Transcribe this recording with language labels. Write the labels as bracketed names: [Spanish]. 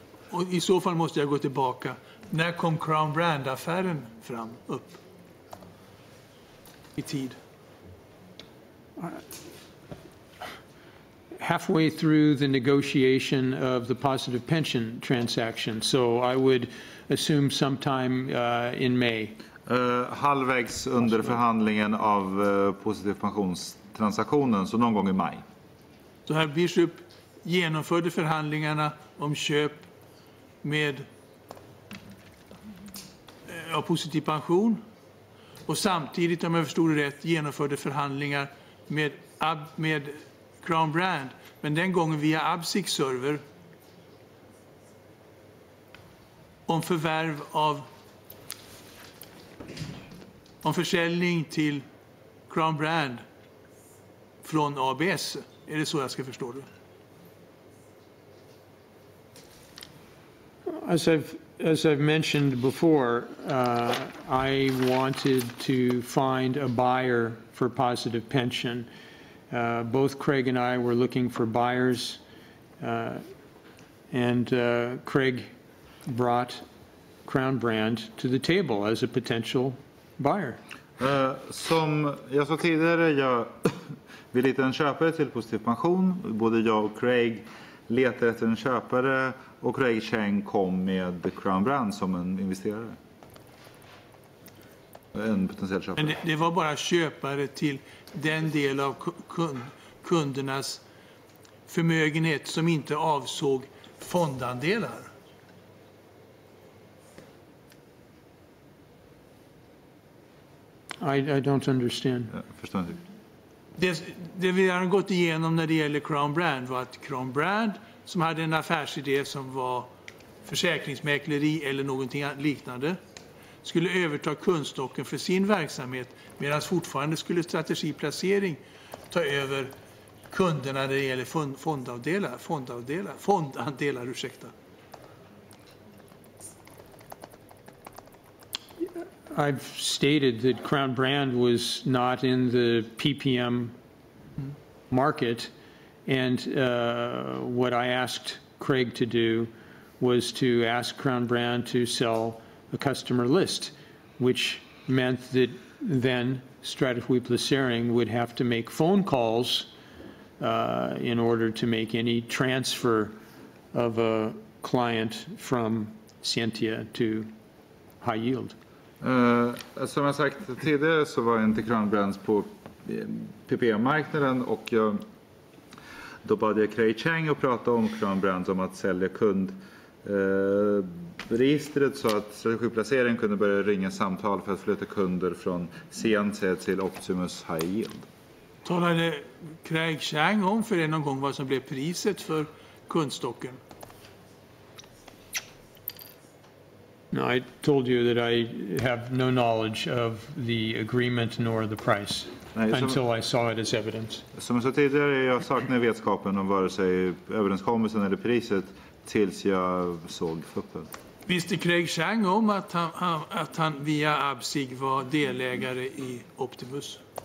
[Swedish] Och i så fall måste jag gå tillbaka. När kom Crown Brand-affären upp i tid? [English] Halfway through the negotiation of the Positive Pension transaction, so I would assume sometime in May. [Swedish] Halvvägs under förhandlingen av Positiv pensionstransaktionen, så någon gång i maj. Så herr Bishop genomförde förhandlingarna om köp med Positiv pension, och samtidigt, om jag förstod det rätt, genomförde förhandlingar med Crown Brand, men den gången via Absig server, om förvärv om försäljning till Crown Brand från ABS. Är det så jag ska förstå det? [English] As I've mentioned before, I wanted to find a buyer for Positive Pension. Both Craig and I were looking for buyers, and Craig brought Crown Brand to the table as a potential buyer. [Swedish] Som jag sa tidigare, jag vill hitta en köpare till Positiv pension. Både jag och Craig letade efter en köpare, och Craig Chang kom med Crown Brand som en investerare. En potentiell köpare. Men det var bara köpare till den del av kundernas förmögenhet som inte avsåg fondandelar? [English] I don't understand. [Swedish] Jag förstår inte. Det vi har gått igenom när det gäller Crown Brand var att Crown Brand, som hade en affärsidé som var försäkringsmäkleri eller någonting liknande, skulle överta kundstocken för sin verksamhet, medan fortfarande skulle strategiplacering ta över kunderna när det gäller fondandelar, ursäkta. [English] I've stated that Crown Brand was not in the PPM market, and what I asked Craig to do was to ask Crown Brand to sell a customer list, which meant that then strategiplacering would have to make phone calls in order to make any transfer of a client from Scientia to high yield. [Swedish] Som jag sagt tidigare så var inte Crown Brands på PPM-marknaden, och då bad jag Craig Chang att prata om Crown Brands om att sälja kundregistret så att strategiplaceringen kunde börja ringa samtal för att flytta kunder från Scientia till Optimus High Yield. Talade Craig Chang om för er någon gång vad som blev priset för kundstocken? [English] No, I told you that I have no knowledge of the agreement nor the price until I saw it as evidence. [Swedish] Som jag sa tidigare, jag saknar vetskapen om vare sig överenskommelsen eller priset tills jag såg fuppen. Visste Craig Chang om att han via Absig var delägare i Optimus?